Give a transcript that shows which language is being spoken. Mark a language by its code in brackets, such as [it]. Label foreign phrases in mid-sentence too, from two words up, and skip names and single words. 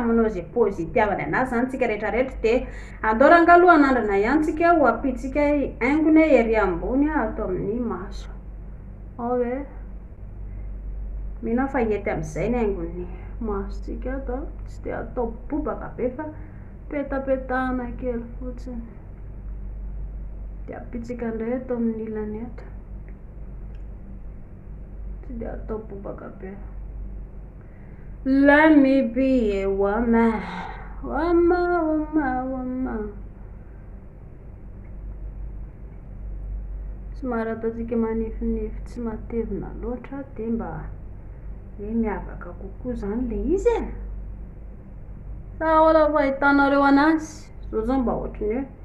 [mg] manao izay pôzy itiavany anazy zany tsika rehetrarehetra de andao rangaloha anandrana ihany tsika ho apitsika haingony ery ambony atao amin'ny maso hoe mina fa hety amin'izay ny haingon'ny masotsika atao tsy de atao bobaka be fa petapetahana kely fotsiny de apitsika indray atao amin'ny ilany eto de atao bobaka be. [en] Let me be a woman. [mg] Somary ataontsika manifinify tsy matevina loatra de mba hoe miavaka kokoa zany le izy sa ahoana fahitanareo anazy zao zao mba ohatrany